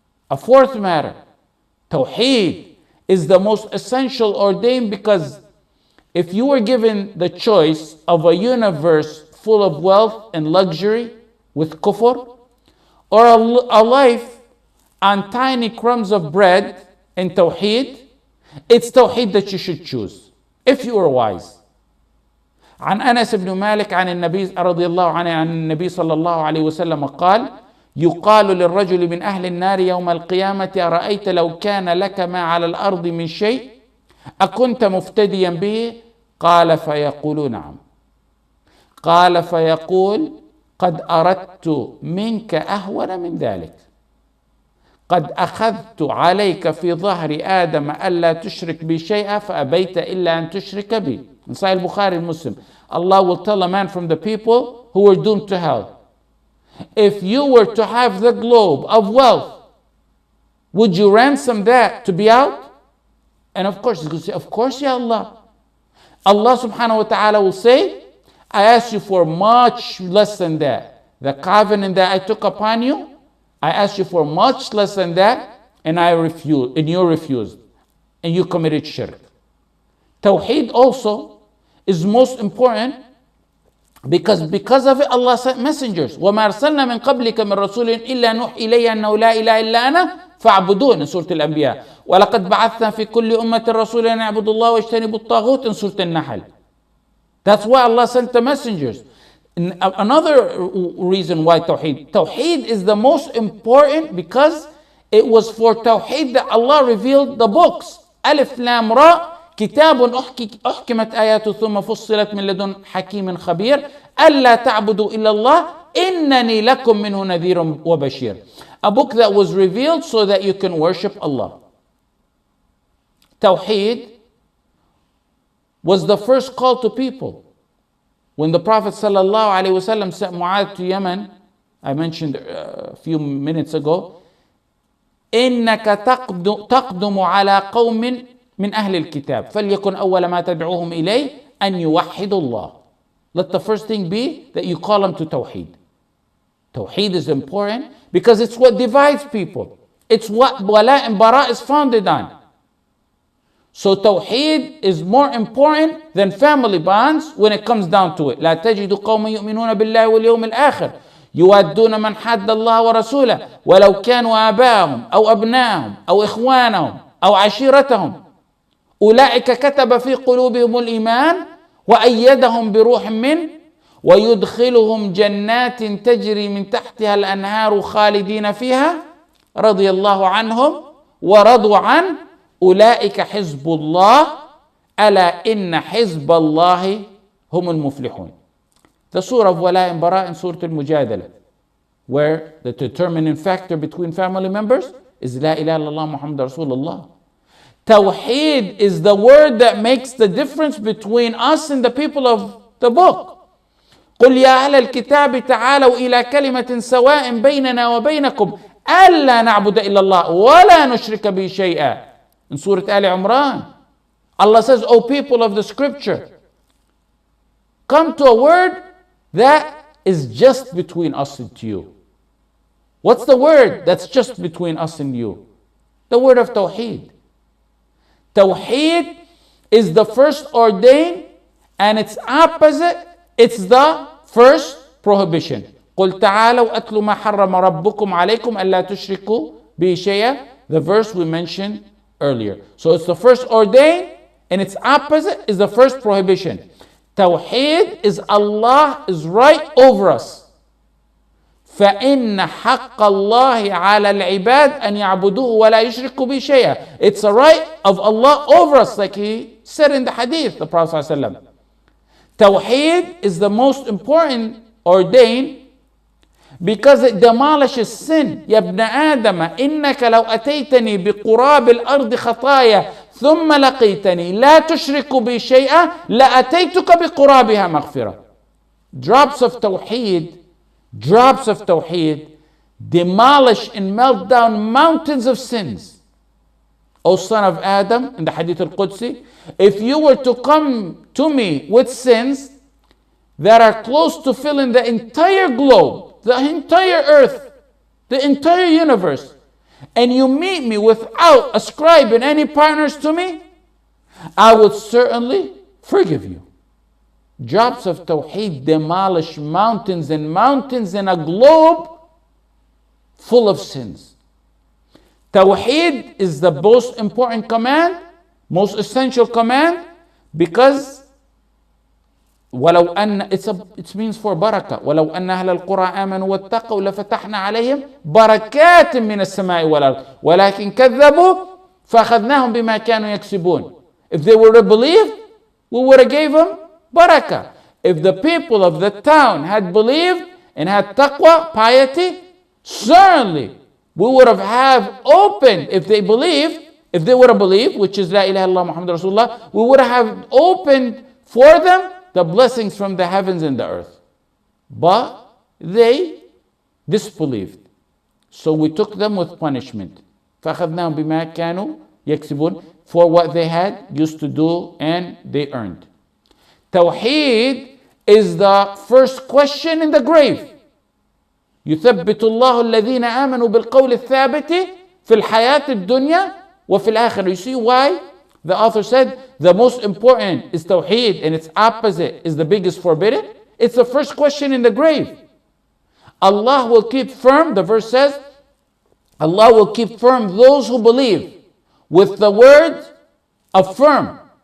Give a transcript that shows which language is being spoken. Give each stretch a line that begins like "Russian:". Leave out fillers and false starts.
English: A fourth matter, Tawheed is the most essential ordained because if you were given the choice of a universe full of wealth and luxury with kufr, or a life on tiny crumbs of bread and Tawheed, it's Tawheed that you should choose, if you are wise.
Arabic: عن أنس بن مالك عن النبي رضي الله عنه عن النبي صلى الله عليه وسلم قال يقال للرجل من أهل النار يوم القيامة أرأيت لو كان لك ما على الأرض من شيء أكنت مفتديا به؟ قال فيقول نعم. قال فيقول قد أردت منك أهون من ذلك. قد أخذت عليك في ظهر آدم ألا تشرك بي شيئا فأبيت إلا أن تشرك بي.
English: In Sahih Bukhari and Muslim, Allah will tell a man from the people who were doomed to hell, if you were to have the globe of wealth, would you ransom that to be out? And of course, he's going to say, of course, Ya Allah. Allah subhanahu wa ta'ala will say, I asked you for much less than that. The covenant that I took upon you, I asked you for much less than that, and you refused, and you committed shirk. Tawheed also is most important Because of it, Allah sent messengers.
Arabic: وَمَا أَرْسَلْنَا مِنْ قَبْلِكَ مِنْ رَسُولٍ إِلَّا نُوحِي إِلَيْهِ أَنَّهُ لَا إِلَهَ إِلَّا أَنَا فَاعْبُدُونِ
English: in Surah Al-Anbiya.
Arabic: وَلَقَدْ بَعَثْنَا فِي كُلِّ أُمَّةٍ رَسُولًا أَنِ اعْبُدُوا اللَّهَ وَاجْتَنِبُوا الطَّاغُوتَ
English: in Surah Al-Nahl. That's why Allah sent the messengers. Another reason why Tawheed is the most important, because it was for Tawheed that Allah revealed the books.
Arabic: Alif Lam Ra كتاب أحكمت آياته ثم فصلت من لدن حكيم خبير ألا تعبدوا إلا الله إنني لكم منه نذير وبشير.
English: A book that was revealed so that you can worship Allah. Tawheed was the first call to people. When the Prophet ﷺ sent Mu'adh to Yemen, I mentioned a few minutes ago,
Arabic: إنك تقدم على قوم من أهل الكتاب فليكن أول ما تدعوهم إليه أن يوحدوا الله.
English: Let the first thing be that you call them to Tawheed. Tawheed is important because it's what divides people. It's what Wala and Bara is founded on. So Tawheed is more important than family bonds when it comes down to it.
Arabic: لا تجد قوما يؤمنون بالله واليوم الآخر يوادون من حد الله ورسوله ولو كانوا آباءهم أو أبناءهم أو إخوانهم أو عشيرتهم أولئك كتب في قلوبهم الإيمان وأيدهم بروح منه ويدخلهم جنات تجري من تحتها الأنهار خالدين فيها رضي الله عنهم ورضوا عنه أولئك حزب الله ألا إن حزب الله هم المفلحون.
English: The surah of Wala and Bara in Surah Al-Mujadala, where the determining factor between family members is La ilaha illallah Muhammad Rasulullah. Tawheed is the word that makes the difference between us and the people of the book.
Arabic: قل يا أهل الكتاب تعالوا إلى كلمة سواء بيننا وبينكم ألا نعبد إلا الله ولا نشرك به شيئا.
English: In Surah Al Imran, Allah says, O people of the scripture, come to a word that is just between us and you. What's the word that's just between us and you? The word of Tawheed. Tawheed is the first ordained, and its opposite, it's the first prohibition.
Arabic: قل تعالوا أتلوا ما حرم ربكم عليكم ألا تشركوا به شيئا.
English: The verse we mentioned earlier. So it's the first ordained, and its opposite is the first prohibition. Tawheed is Allah is right over us.
Arabic: فإن حق الله على العباد أن يعبدوه ولا يشركوا به شيئا.
English: It's a right of Allah over us, like he said in the hadith, the Prophet ﷺ. Tawheed is the most important ordained because it demolishes sin.
Arabic: يا ابن آدم إنك لو أتيتني بقراب الأرض خطايا ثم لقيتني لا تشرك بي شيئا لأتيتك بقرابها مغفرة.
English: Drops of Tawheed demolish and melt down mountains of sins. O son of Adam, in the Hadith al-Qudsi, if you were to come to me with sins that are close to filling the entire globe, the entire earth, the entire universe, and you meet me without ascribing any partners to me, I would certainly forgive you. Drops of Tawheed demolish mountains and mountains in a globe full of sins. Tawheed is the most important command, most essential command, because
Arabic: ولو أن
English: it means for barakah.
Arabic: ولو أن أهل القرى آمنوا واتقوا لفتحنا عليهم بركات من السماء والأرض ولكن كذبوا فأخذناهم بما كانوا يكسبون.
English: If they were to believe, we would have gave them barakah. If the people of the town had believed and had taqwa, piety, certainly we would have opened, if they would have believed, which is La ilaha illallah Muhammad Rasulullah, we would have opened for them the blessings from the heavens and the earth. But they disbelieved. So we took them with punishment.
Arabic: فَأَخَذْنَاهُمْ بِمَا كَانُوا يَكْسِبُونَ,
English: for what they had used to do and they earned. Tawheed is the first question in the grave.
Arabic: يثبت الله الذين آمنوا بالقول الثابت في الحياة الدنيا وفي الآخرة.
English: You see why the author said the most important is Tawheed and its opposite is the biggest forbidden? It's the first question in the grave. Allah will keep firm, the verse says, Allah will keep firm those who believe with the word of firm.